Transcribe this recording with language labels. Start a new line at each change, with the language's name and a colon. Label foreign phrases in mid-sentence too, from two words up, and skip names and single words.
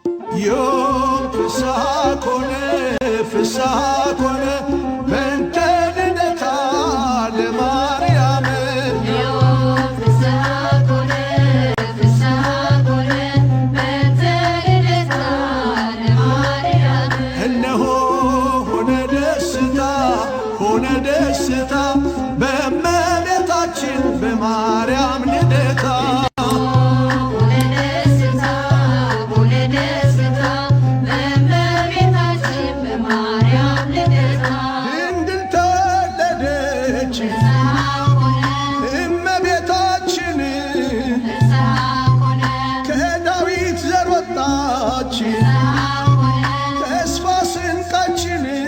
Geez: ዮም ፍስሐ ኮነ ፍስሐ ኮነ በእንተ ልደታ ለማርያም ዮም ፍስሐ ኮነ ፍስሐ ኮነ በእንተ ልደታ ለማርያም
Amharic: እነሆ ሆነ ደስታ በእመቤታችን በማርያም ልደታ እመቤታችን ከዳዊት ዘር ወጣች ተስፋ ስንቃችን